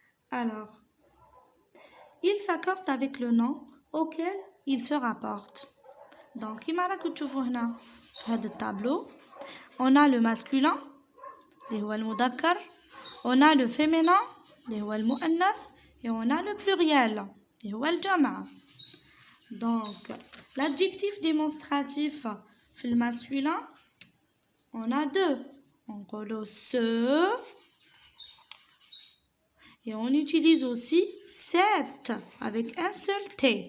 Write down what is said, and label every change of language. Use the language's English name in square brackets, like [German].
[French] Alors, il s'accorde avec le nom auquel il se rapporte. [Arabic] Donc, كيما راكم تشوفوا هنا في هذا التابلو [French] on a le masculin [Arabic] اللي هو المذكر, [French] on a le féminin [Arabic] اللي هو المؤنث, [French] et on a le pluriel [Arabic] اللي هو الجمع. [French] Donc, l'adjectif démonstratif [Arabic] في [French] le masculin, on a deux. On colle ce et on utilise aussi cette avec un seul T.